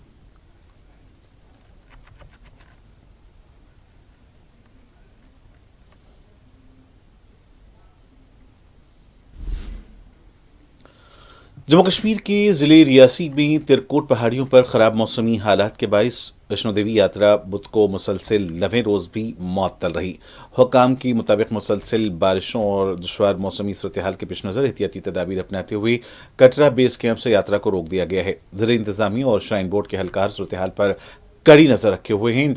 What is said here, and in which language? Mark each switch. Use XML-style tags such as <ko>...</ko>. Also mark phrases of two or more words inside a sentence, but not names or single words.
<ur>جموں کشمیر کے ضلع ریاسی میں ترکوٹ پہاڑیوں پر خراب موسمی حالات کے باعث ویشنو دیوی یاترا بدھ کو مسلسل 9ویں روز بھی معطل رہی۔ حکام کے مطابق مسلسل بارشوں اور دشوار موسمی صورتحال کے پیش نظر احتیاطی تدابیر اپناتے ہوئے کٹرا بیس کیمپ سے یاترا کو روک دیا گیا ہے۔ ضلع انتظامیہ اور شرائن بورڈ کے اہلکار صورتحال پر کڑی نظر رکھے ہوئے ہیں۔</ur>